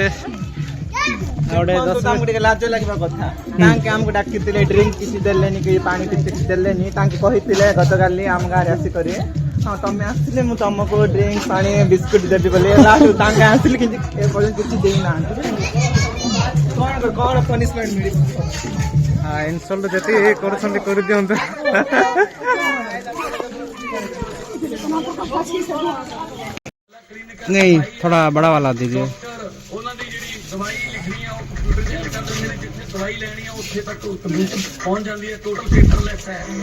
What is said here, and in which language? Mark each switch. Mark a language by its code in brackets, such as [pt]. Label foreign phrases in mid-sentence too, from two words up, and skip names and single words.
[or] ତାଙ୍କୁ ଟିକେ ଲାଜ ଲାଗିବା କଥା ତାଙ୍କେ ଆମକୁ ଡାକିଥିଲେ ଡ୍ରିଙ୍କ କିଛି ଦେଲେନି କି ପାଣି କିଛି ଦେଲେନି ତାଙ୍କେ କହିଥିଲେ ଗତକାଲି ଆମ ଗାଁରେ ଆସିକରି ହଁ ତମେ ଆସିଥିଲେ ମୁଁ ତମକୁ ଡ୍ରିଙ୍କ ପାଣି ବିସ୍କୁଟ ଦେବି ବୋଲି ଲାଷ୍ଟ ତାଙ୍କେ ଆସିଲେ କିନ୍ତୁ ଏପର୍ଯ୍ୟନ୍ତ କିଛି ଦେଇନାହାନ୍ତି କଣ ପନିସମେଣ୍ଟ ମିଳିବ ଇନସଲ୍ଟ ଯେତେ କରୁଛନ୍ତି କରିଦିଅନ୍ତୁ [hi] नहीं थोड़ा बड़ा वाला दीजिए दवाई लिखनी है दवाई लेनी है उससे तक पहुंच जाती है [en] total paperless [hi] है